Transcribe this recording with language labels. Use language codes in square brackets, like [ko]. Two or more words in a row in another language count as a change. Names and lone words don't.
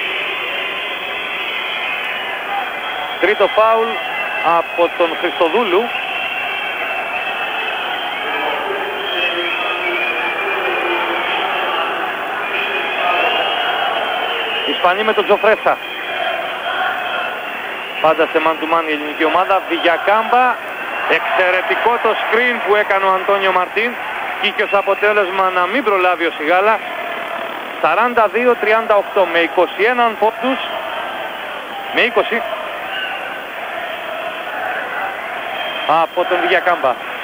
[el] Τρίτο φάουλ από τον Χριστοδούλου. Ισπανοί με τον Τζοφρέσα. Πάντα σε [en] man to man [el] η ελληνική ομάδα. Βηγιακάμπα. Εξαιρετικό το screen που έκανε ο Αντώνιο Μαρτίν. Και ως αποτέλεσμα να μην προλάβει ο Σιγάλα. 42-38 με 21 πόντους. Με 20 από τον Βηγιακάμπα.